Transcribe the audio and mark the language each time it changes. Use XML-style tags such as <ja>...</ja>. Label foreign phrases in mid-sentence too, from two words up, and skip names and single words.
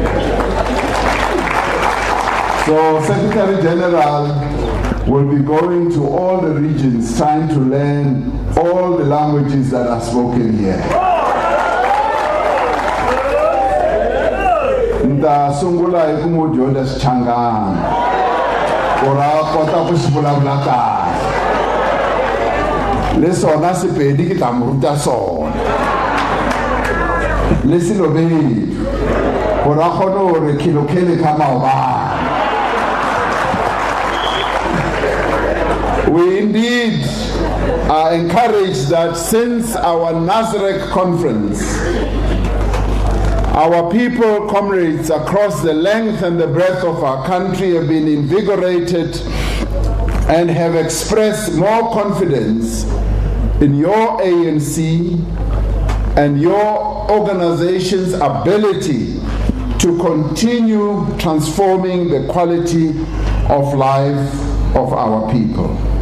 <en>So Secretary General will be going to all the regions trying to learn all the languages that are spoken here.</en> <ts>Nda sungula hi ku mu dyondza Xichangana ku ra kota ku xi vulavula kahle.</ts> <nso>Le sona Sepedi ke tla mo ruta sona. Le Silobedi ku ra kgona hore khilokele ka maobane.</nso> <en>We indeed are encouraged that since our Nasrec conference, our people, comrades across the length and the breadth of our country have been invigorated and have expressed more confidence in your ANC and your organization's ability to continue transforming the quality of life of our people.</en>